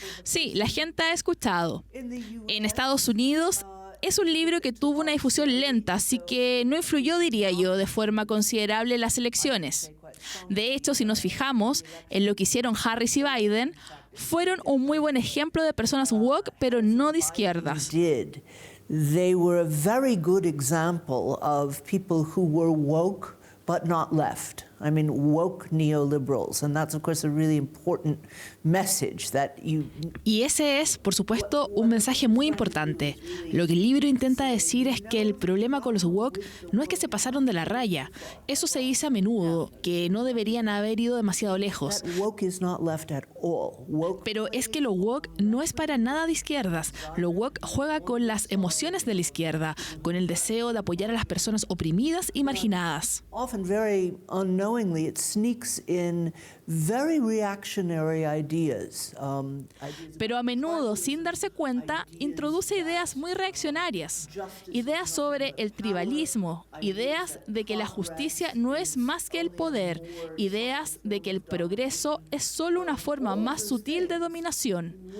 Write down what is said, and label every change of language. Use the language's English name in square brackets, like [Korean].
[Spanish] Sí, la gente ha escuchado. En Estados Unidos es un libro que tuvo una difusión lenta, así que no influyó, diría yo, de forma considerable en las elecciones. De hecho, si nos fijamos en lo que hicieron Harris y Biden, fueron un muy buen ejemplo de personas woke, pero no de izquierdas. [English] They were a very good example of people who were woke but not left. I mean, woke neoliberals. And that's, of course, a really important message that you... [Spanish] Y ese es, por supuesto, un mensaje muy importante. Lo que el libro intenta decir es que el problema con los woke no es que se pasaron de la raya. Eso se dice a menudo, que no deberían haber ido demasiado lejos. [English] Woke is not left at all. [Spanish] Pero es que lo woke no es para nada de izquierdas. Lo woke juega con las emociones de la izquierda, con el deseo de apoyar a las personas oprimidas y marginadas. [English] Often very unknowingly, it sneaks in very reactionary ideas. [Spanish] Pero a menudo, sin darse cuenta, introduce ideas muy reaccionarias. Ideas sobre el tribalismo, ideas de que la justicia no es más que el poder, ideas de que el progreso es solo una forma más sutil de dominación.